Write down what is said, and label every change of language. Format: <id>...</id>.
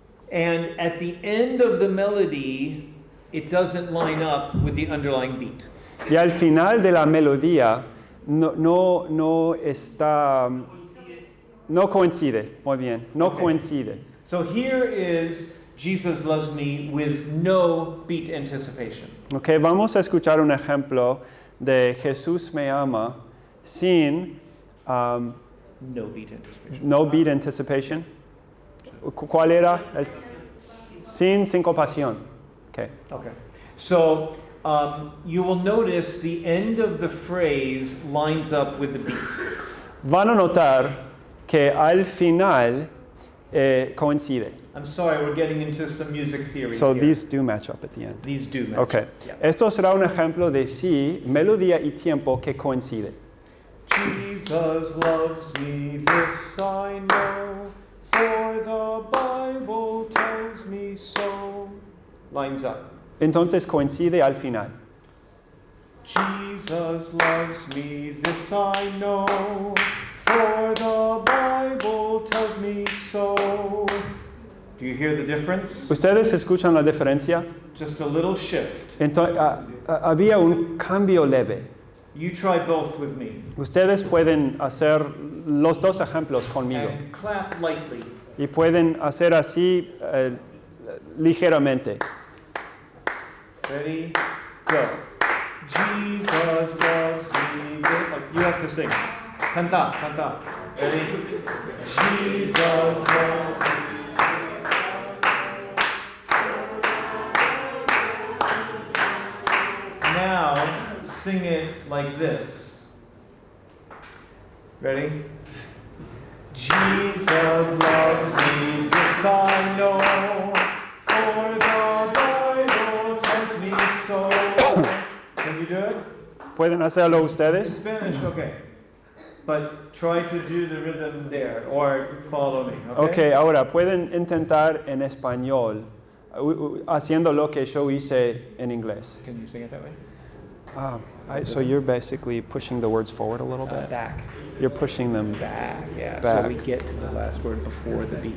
<en>and at the end of the melody it doesn't line up with the underlying beat.</en> <es>Y al final de la melodía no está, no coincide, muy bien, no</es> <en>Okay.</en> <es>coincide.</es> <en>So here is Jesus Loves Me with no beat anticipation.</en> <es>Okay, vamos a escuchar un ejemplo de Jesús me ama sin</es> <en>No beat anticipation. no beat anticipation.</en> <es>¿Cuál era? Sin sincopación. Okay.</es> <en>Okay. So you will notice the end of the phrase lines up with the beat.</en> <es>Van a notar que al final coincide.</es> <en>I'm sorry, we're getting into some music theory So here. these do match up at the end. These do match. Okay. Yeah.</en> <es>Esto será un ejemplo de sí, melodía y tiempo que coincide.</es> <en>Jesus loves me, this I know, for the Bible tells me so. Lines up.</en> <es>Entonces coincide al final.</es> <en>Jesus loves me, this I know, for the Bible tells me so. Do you hear the difference?</en> <es>¿Ustedes escuchan la diferencia?</es> <en>Just a little shift.</en> <es>Entonces, había un cambio leve.</es> <en>You try both with me.</en> <es>Ustedes pueden hacer los dos ejemplos conmigo</es> <en>And clap lightly.</en> <es>y pueden hacer así ligeramente.</es> <en>Ready? Go. Jesus loves me. You have to sing.</en> <es>Canta, canta.</es> <en>Ready? Jesus loves me. Now, sing it like this. Ready? Jesus loves me, this I know, for the Bible tells me so. Can you do it?</en> <es>¿Pueden hacerlo</es> <en>In</en> <es>ustedes?</es> <en>Spanish, okay. But try to do the rhythm there, or follow me,</en> <es>Ok, ahora pueden intentar en español haciendo lo que yo hice en inglés.</es> <en>Can you sing it that way? So you're basically pushing the words forward a little bit? Back. You're pushing them Back, yeah. Back. So we get to the last word before the beat.</en>